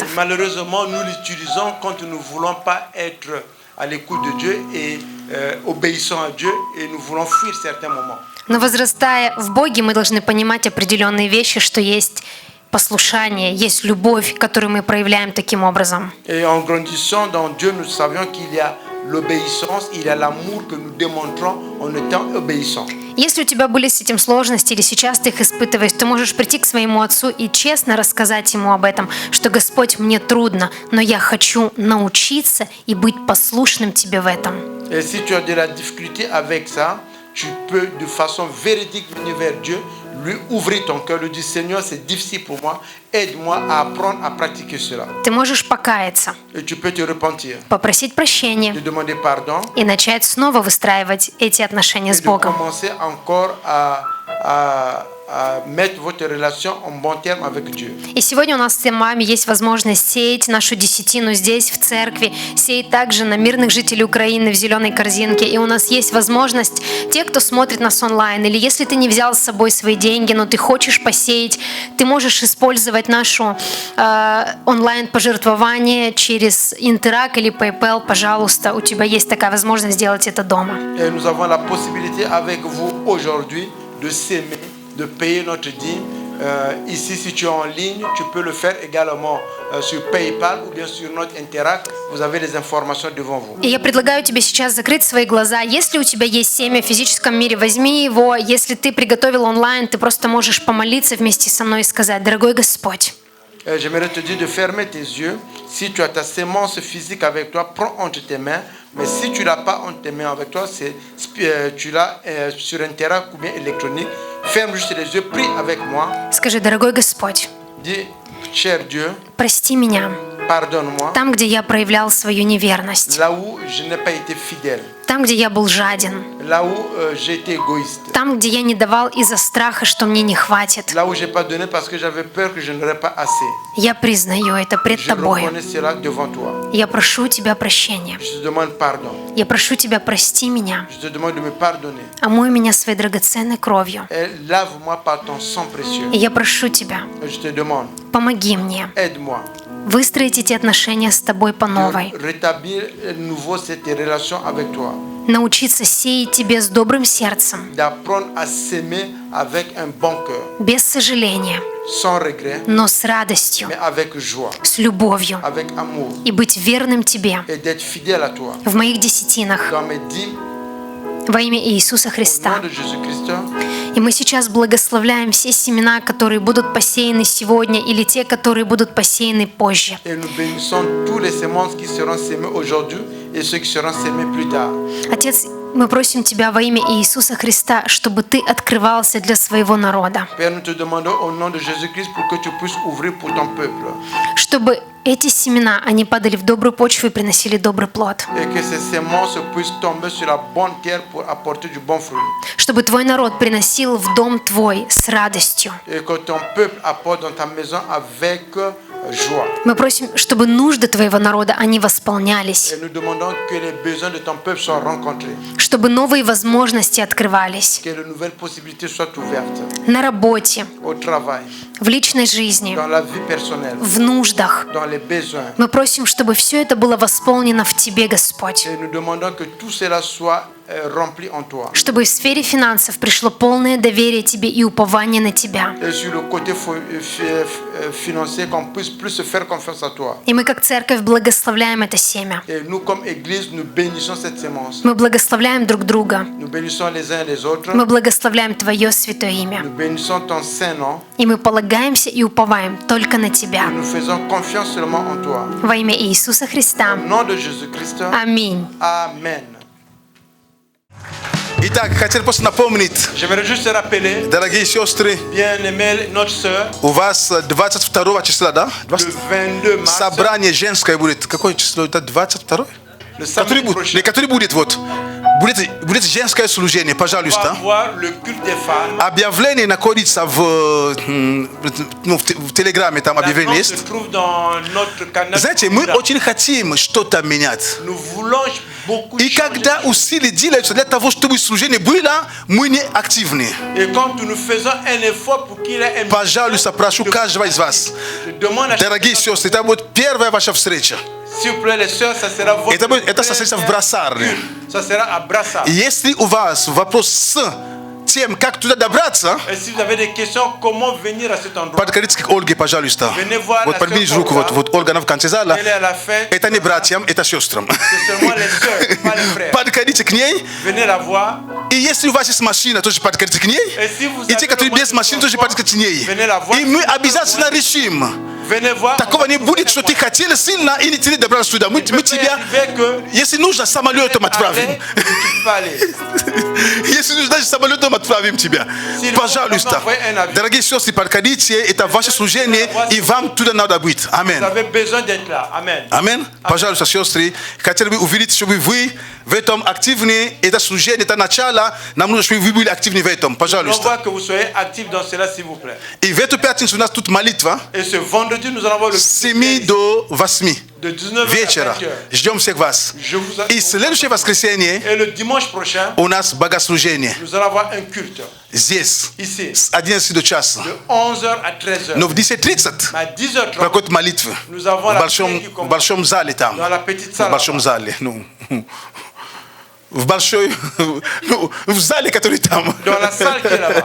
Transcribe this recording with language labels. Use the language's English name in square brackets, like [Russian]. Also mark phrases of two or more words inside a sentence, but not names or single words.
[French] Et malheureusement, nous l'utilisons quand nous ne voulons pas être à l'écoute de Dieu et obéissant à Dieu et nous voulons fuir certains moments. [Russian] Но возрастая в Боге, мы должны понимать определенные вещи, что есть послушание, есть любовь, которую мы проявляем таким образом. [French] Et en grandissant dans Dieu, nous savions qu'il y a l'obéissance, il y a l'amour que nous démontrons en étant obéissants. [Russian] Если у тебя были с этим сложности или сейчас ты их испытываешь, ты можешь прийти к своему отцу и честно рассказать ему об этом, что «Господь, мне трудно, но я хочу научиться и быть послушным тебе в этом». [French] Et si tu as de la difficulté avec ça, tu peux de façon véridique venir vers Dieu, lui ouvrir ton cœur, lui dire Seigneur, c'est difficile pour moi, aide-moi à apprendre à pratiquer cela. [Russian] Ты можешь покаяться, [French] Et tu peux te repentir, [Russian] попросить прощения [French] te demander pardon [Russian] и начать снова выстраивать эти отношения [French] et [Russian] с [French] de [Russian] Богом. [French] commencer encore à mettre votre relation en bon terme avec Dieu. [Russian] И сегодня у нас с вами есть возможность сеять нашу десятину здесь, в церкви, сеять также на мирных жителей Украины в зеленой корзинке. И у нас есть возможность, те, кто смотрит нас онлайн, или если ты не взял с собой свои деньги, но ты хочешь посеять, ты можешь использовать нашу онлайн-пожертвование через Интерак или PayPal, пожалуйста. У тебя есть такая возможность сделать это дома. [French] Et nous avons la possibilité avec vous aujourd'hui de s'aimer, de payer notre dîme. Ici, si tu es en ligne, tu peux le faire également sur PayPal ou bien sur notre Interact. Vous avez les informations devant vous. [Russian] И я предлагаю тебе сейчас закрыть свои глаза. Если у тебя есть семя в физическом мире, возьми его. Если ты приготовил онлайн, ты просто можешь помолиться вместе со мной и сказать: «Дорогой Господь». [French] J'aimerais te dire de fermer tes yeux. Si tu as ta sémence physique avec toi, prends entre tes mains. Mais si tu ne l'as pas entre tes mains avec toi, tu l'as sur Interact ou bien électronique. Ferme juste les yeux, prie avec moi. [Russian] Скажи: «Дорогой Господь, [French] Dis, cher Dieu, [Russian] прости меня [French] pardonne-moi. [Russian] там, где я проявлял свою неверность, [French] Là où je n'ai pas été fidèle, [Russian] там, где я был жаден, [French] là où j'ai été égoïste, [Russian] там, где я не давал из-за страха, что мне не хватит. [French] là où j'ai pas donné parce que j'avais peur que je n'aurais pas assez. [Russian] Я признаю это пред [French] Je [Russian] Тобой. [French] reconnais cela devant toi. [Russian] Я прошу Тебя прощения. [French] Je te demande pardon. [Russian] Я прошу Тебя, прости меня, [French] Je te demande de me pardonner. [Russian] омой меня своей драгоценной кровью. [French] Et lave-moi par ton sang précieux. [Russian] И я прошу Тебя, [French] Et je te demande, [Russian] помоги мне [French] aide-moi [Russian] выстроить эти отношения с Тобой по новой, [French] de rétablir à nouveau cette relation avec toi, [Russian] научиться сеять Тебе с добрым сердцем, [French] d'apprendre à s'aimer avec un bon cœur, [Russian] без сожаления, [French] sans regret, [Russian] но с радостью, [French] mais avec joie, [Russian] с любовью, [French] avec amour, [Russian] и быть верным Тебе [French] et d'être fidèle à toi. [Russian] в моих десятинах [French] Dans mes dîmes, [Russian] во имя Иисуса [French] au [Russian] Христа. [French] nom de Jésus-Christ, [Russian] И мы сейчас благословляем все семена, которые будут посеяны сегодня, или те, которые будут посеяны позже. [French] et nous bénissons tous les semences qui seront sémées aujourd'hui et ceux qui seront sémés plus tard. [Russian] Отец, мы просим Тебя во имя Иисуса Христа, чтобы Ты открывался для своего народа, [French] Père, nous te demandons au nom de Jésus-Christ pour que tu puisses ouvrir pour ton peuple [Russian] чтобы эти семена, они падали в добрую почву и приносили добрый плод, [French] et que ces semences puissent tomber sur la bonne terre pour apporter du bon fruit [Russian] чтобы Твой народ приносил в дом Твой с радостью. [French] et que ton peuple apporte dans ta maison avec joie. [Russian] Мы просим, чтобы нужды Твоего народа, они восполнялись, [French] Et nous demandons que les besoins de ton peuple soient rencontrés, [Russian] чтобы новые возможности открывались [French] que de nouvelles possibilités soient ouvertes [Russian] на работе, [French] au travail, [Russian] в личной жизни, [French] dans la vie personnelle, [Russian] в нуждах. [French] dans les besoins. [Russian] Мы просим, чтобы все это было восполнено в Тебе, Господь. [French] Et nous demandons que tout cela soit rempli en toi. [Russian] чтобы в сфере финансов пришло полное доверие Тебе и упование на Тебя. [French] Et sur le côté financier, qu'on puisse plus se faire confiance à toi. [Russian] И мы как церковь благословляем это семя. [French] Et nous, comme Église, nous bénissons cette sémence. [Russian] Мы благословляем друг друга. [French] Nous bénissons les uns les autres. [Russian] Мы благословляем Твое святое имя. [French] Nous bénissons ton Saint-Nom. [Russian] И мы полагаемся и уповаем только на Тебя. [French] Nous faisons confiance seulement en toi. [Russian] Во имя Иисуса Христа. [French] Au nom de Jésus-Christ. [Russian] Аминь. [French] Amen. [Russian] Итак, хотел просто напомнить, [French] J'aimerais juste te rappeler, [Russian] дорогие сестры, [French] bien-aimée, notre sœur, [Russian] у вас 22 числа, да? [French] le 22 mars, [Russian] Собрание женское будет. Какое число? Это 22? [French] le samedi prochain, [Russian] Который будет вот. Будет женское служение, [French] on va [Russian] пожалуйста. [French] avoir le culte des femmes. [Russian] Объявление находится в Телеграме, там объявление [French] L'annonce [Russian] есть. [French] se trouve dans notre canal. [Russian] Знаете, мы очень хотим что-то менять. [French] Nous voulons beaucoup [Russian] И [French] changer. [Russian] когда усилия делаются для того, чтобы служение было, мы не активны. [French] Et quand nous faisons un effort pour qu'il ait un [Russian] Пожалуйста, прошу каждого из вас. [French] je demande à [Russian] Дорогие сестры, это будет первая ваша встреча. [French] s'il vous plaît les sœurs, ça sera votre [Russian] Это состоится в Брасарне. [French] ça sera à Brassard. [Russian] И если у вас вопрос с тем, как туда добраться, [French] Et si vous avez des questions, comment venir à cet endroit? [Russian] подходите к Ольге, пожалуйста. [French] Venez voir [Russian] Вот [French] la [Russian] поднимите [French] sœur [Russian] руку, [French] Olga. [Russian] вот Ольга, она в конце зала. [French] Elle est à la fin. [Russian] Это не братьям, это сестрам. [French] C'est seulement les sœurs, pas les frères. [Russian] Подходите к ней. [French] Venez la voir. [Russian] И если у вас есть машина, тоже подходите к ней. [French] Et si vous [Russian] И те, [French] avez [Russian] которые [French] le [Russian] без машины, тоже подходите к ней. [French] venez la voir. [Russian] И мы обязательно решим. [French] Venez voir. [Russian] Такого не будет, что ты хотел сильно и не тебе добраться сюда. Мы тебя, если нужно, самолетом отправим. Если нужно, даже самолетом отправим тебя. Пожалуйста. Дорогие сестры, подходите, это ваше служение, и вам туда надо быть. Аминь. [French] Vous avez besoin d'être là. Amen. [Russian] Аминь. Пожалуйста, сестры, хотели бы увидеть, чтобы вы в этом активны. Это служение, это начало. Нам нужно, чтобы вы были активны в этом. [French] On [Russian] Пожалуйста. [French] voit que vous soyez actifs dans cela, s'il vous plaît. [Russian] И в эту пятницу у нас тут молитва. [French] Et ce vendredi, nous allons avoir le [Russian] С 7 до 8 [French] de 19h à [Russian] вечера. [French] 20h. [Russian] Ждем всех вас. [French] Je vous [Russian] И следующее воскресенье [French] Et le dimanche prochain, [Russian] у нас богослужение. [French] nous allons avoir un culte [Russian] Здесь. [French] ici, [Russian] С 11 до часа. [French] de 11h à 13h. [Russian] Но в 10:30 [French] À 10h30, [Russian] проходит молитва. [French] nous avons [Russian] В [French] la [Russian] большом, [French] prière qui [Russian] в [French] commence [Russian] большом зале там. [French] dans la petite [Russian] В [French] salle. [Russian] большом зале. Ну, в большой, ну, в зале, который там. [French] Dans la salle qui est là-bas.